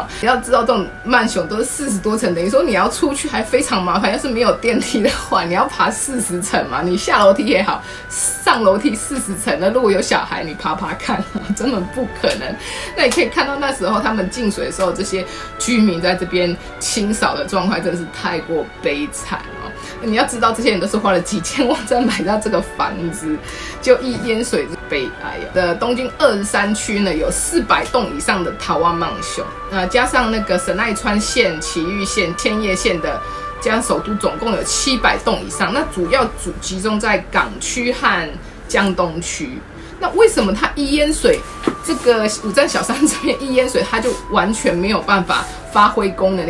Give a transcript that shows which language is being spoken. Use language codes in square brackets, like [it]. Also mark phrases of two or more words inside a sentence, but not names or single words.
[zh] 你要知道，这种曼雄都是40多层，等于说你要出去还非常麻烦。要是没有电梯的话，你要爬40层嘛，你下楼梯也好，上楼梯40层的，如果有小孩，你爬看，真的不可能。那你可以看到那时候候他们进水的时候，这些居民在这边清扫的状况真的是太过悲惨哦。你要知道，这些人都是花了几千万在买到这个房子，就一淹水是悲哀的。东京23区呢，有400栋以上的タワーマンション，加上那个神奈川县、埼玉县、千叶县的。加上首都总共有700栋以上，那主要集中在港区和江东区。那为什么它一淹水，这个五站小山这边一淹水，它就完全没有办法发挥功能？